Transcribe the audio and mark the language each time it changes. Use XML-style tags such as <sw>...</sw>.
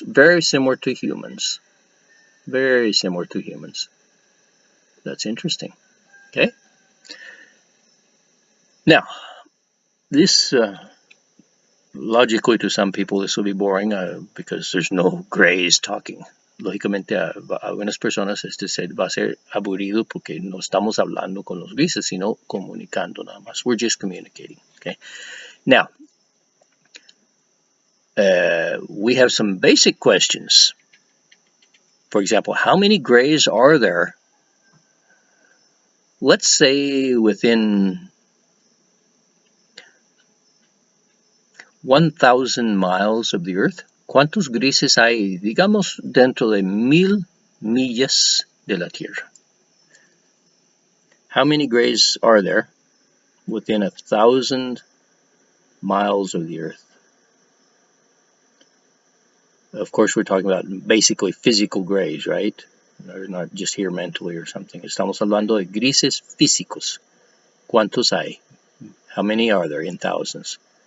<en>Very similar to humans. Very similar to humans. That's interesting. Okay? Now, this logically to some people this will be boring because there's no grays talking.</en> <es>Lógicamente a algunas personas va a ser aburrido porque no estamos hablando con los grises, sino comunicando nada más.</es> <en>We're just communicating. Okay? Now, we have some basic questions. For example, how many grays are there? Let's say within 1,000 miles of the Earth.</en> <es>¿Cuántos grises hay, digamos, dentro de 1,000 millas de la Tierra?</es> <en>How many grays are there within 1,000 miles of the Earth? Of course, we're talking about basically physical grays, right? They're not just here mentally or something.</en> <es>Estamos hablando de grises físicos. ¿Cuántos hay?</es> <en>How many are there in thousands?</en>